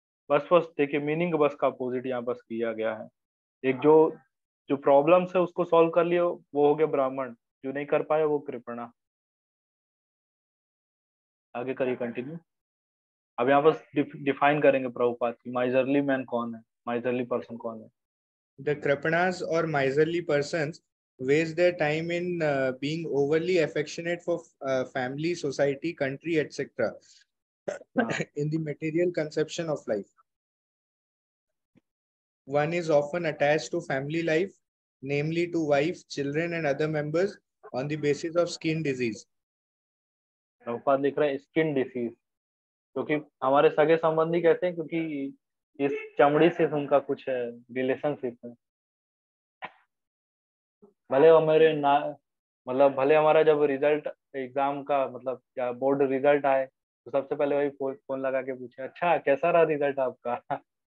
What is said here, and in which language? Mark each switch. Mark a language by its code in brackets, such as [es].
[hi] बस बस देखिए, मीनिंग बस का अपोजिट यहाँ बस किया गया है। एक जो जो प्रॉब्लम्स है उसको सॉल्व कर लिया वो हो गया ब्राह्मण, जो नहीं कर पाया वो कृपणा। आगे करिए, कंटिन्यू। अब यहाँ बस डिफाइन करेंगे प्रभुपाद की माइजरली मैन कौन है, माइजरली पर्सन कौन है। [en] The Kripanas or miserly persons waste their time in being overly affectionate for family, society, country, etc. in the material conception of life. One is often attached to family life, namely to wife, children, and other members, on the basis of skin disease. [hi] Prabhupada लिख रहे हैं skin disease, क्योंकि हमारे सगे संबंधी कहते हैं क्योंकि इस चमड़ी से उनका कुछ है, रिलेशनशिप है। भले हमारे ना, मतलब भले हमारा जब रिजल्ट एग्जाम का मतलब क्या बोर्ड रिजल्ट आए तो सबसे पहले वही फोन लगा के पूछे, अच्छा कैसा रहा रिजल्ट आपका।